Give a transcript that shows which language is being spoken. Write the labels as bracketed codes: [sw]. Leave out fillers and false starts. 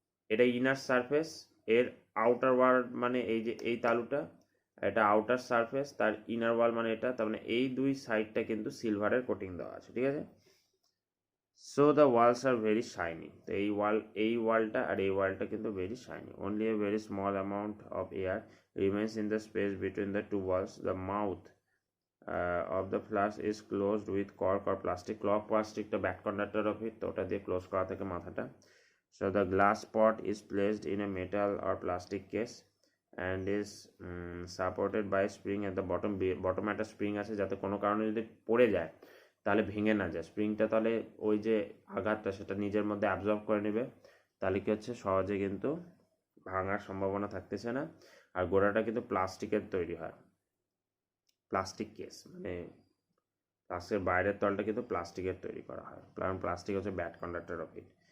[bn] এটা inner surface, এর outer ওয়াল মানে এই যে এই তালুটা, এটা আউটার সারফেস, তার ইনার ওয়াল মানে এটা, তার মানে এই দুই সাইডটা কিন্তু সিলভারের কোটিং দেওয়া আছে। ঠিক আছে, [en] So the walls are very shiny. [bn] তো এই ওয়ালটা আর এই ওয়ালটা কিন্তু [en] Very shiny. Only a very small amount of air remains in the space between the two walls. The mouth of the flask is closed with cork or plastic. Cork plastic the bad conductor of it, [bn] তো ওটা দিয়ে close করা থাকে মাথাটা। [en] So the glass pot is placed in a metal or plastic case and is supported by spring at the bottom. [bn] বটমে একটা spring আছে, যাতে কোনো কারণে যদি পড়ে যায় তাহলে ভেঙে না যায়। স্প্রিংটা তাহলে ওই যে আঘাতটা সেটা নিজের মধ্যে অ্যাবজর্ব করে নেবে, তাহলে কি হচ্ছে সহজে কিন্তু ভাঙার সম্ভাবনা থাকতেছে না। আর গোড়াটা কিন্তু প্লাস্টিকের তৈরি হয়, প্লাস্টিক কেস, মানে ফ্লাস্কের বাইরের তলটা কিন্তু প্লাস্টিকের তৈরি করা হয়, কারণ প্লাস্টিক হচ্ছে ব্যাড কন্ডাক্টর অফ হিট।